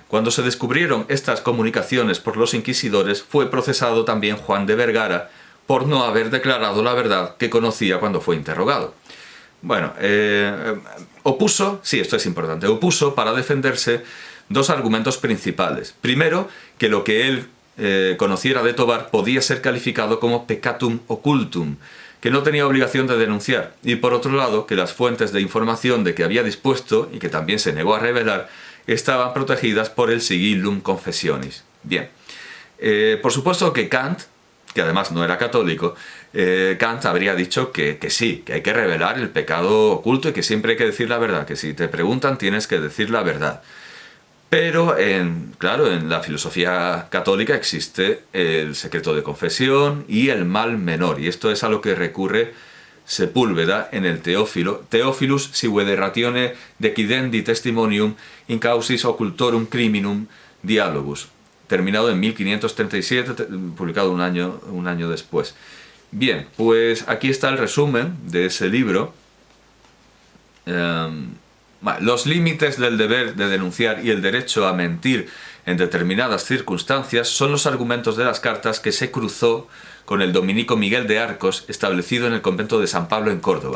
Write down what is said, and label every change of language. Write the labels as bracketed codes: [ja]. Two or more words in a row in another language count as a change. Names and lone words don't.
[es] Cuando se descubrieron estas comunicaciones por los inquisidores, fue procesado también Juan de Vergara por no haber declarado la verdad que conocía cuando fue interrogado. Bueno, opuso para defenderse dos argumentos principales. Primero, que lo que él conociera de Tobar podía ser calificado como [la] peccatum occultum, [es] que no tenía obligación de denunciar, y por otro lado, que las fuentes de información de que había dispuesto, y que también se negó a revelar, estaban protegidas por el [la] sigillum confessionis. [es] Bien, por supuesto que Kant, que además no era católico, Kant habría dicho que sí, que hay que revelar el pecado oculto y que siempre hay que decir la verdad, que si te preguntan tienes que decir la verdad. Pero, claro, en la filosofía católica existe el secreto de confesión y el mal menor, y esto es a lo que recurre Sepúlveda en el Teófilo. Theophilus sive ratione decidendi testimonium in causis occultorum criminum dialogus, terminado en 1537, publicado un año después. Bien, pues aquí está el resumen de ese libro. Los límites del deber de denunciar y el derecho a mentir en determinadas circunstancias son los argumentos de las cartas que se cruzó con el dominico Miguel de Arcos, establecido en el convento de San Pablo en Córdoba.